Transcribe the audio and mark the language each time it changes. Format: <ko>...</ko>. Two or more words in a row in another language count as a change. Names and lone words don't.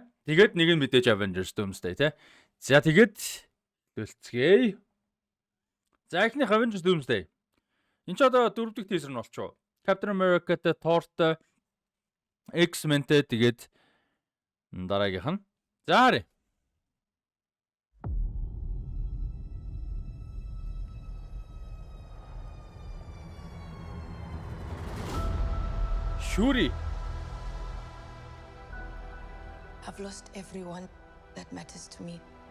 <mn>Тэгээд нэг нь мэдээж Avengers Doomsday тий. За тэгээд дэлцгээе. За эхнийх Avengers Doomsday. Энд ч одоо 4 дахь teaser нь болчихоо. Captain America-тэй, Thor-тэй, X-Men-тэй тэгээд дараагийнх нь. За харъя.</mn> <en>Shuri. I've lost everyone that matters to me.</en>